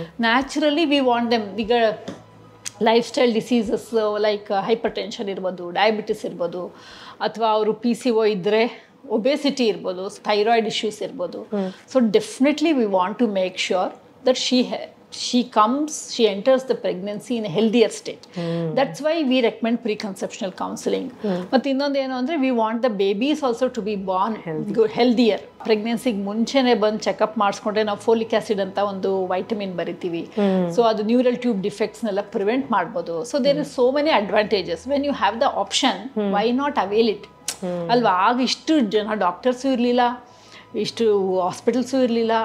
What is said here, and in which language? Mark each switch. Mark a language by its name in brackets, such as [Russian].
[English] Naturally we want them. [Kannada] ಈಗ life style diseases like hyper tension ಇರ್ಬೋದು, diabetes ಇರ್ಬೋದು, ಅಥವಾ ಅವರು PCO ಇದ್ದರೆ ಒಬೆಸಿಟಿ ಇರ್ಬೋದು, ಥೈರಾಯ್ಡ್ ಇಶ್ಯೂಸ್ ಇರ್ಬೋದು. [English] So definitely we want to make sure that she enters the pregnancy in a healthier state. That's why we recommend preconceptional counseling. But [Kannada] ಇನ್ನೊಂದು ಏನು ಅಂದರೆ [English] we want the babies also to be born healthier. [Kannada] ಪ್ರೆಗ್ನೆನ್ಸಿಗೆ ಮುಂಚೆನೇ ಬಂದು checkup ಮಾಡಿಸ್ಕೊಂಡ್ರೆ ನಾವು folic acid ಅಂತ ಒಂದು vitamin ಬರಿತೀವಿ. So ಅದು ನ್ಯೂರಲ್ ಟ್ಯೂಬ್ ಡಿಫೆಕ್ಟ್ಸ್ನೆಲ್ಲ ಪ್ರಿವೆಂಟ್ ಮಾಡ್ಬೋದು. [English] So there is so many advantages. When you have the option, why not avail it [Kannada] ಅಲ್ವಾ? ಆಗ ಇಷ್ಟು ಜನ ಡಾಕ್ಟರ್ಸು ಇರಲಿಲ್ಲ, ಇಷ್ಟು ಹಾಸ್ಪಿಟಲ್ಸು ಇರಲಿಲ್ಲ.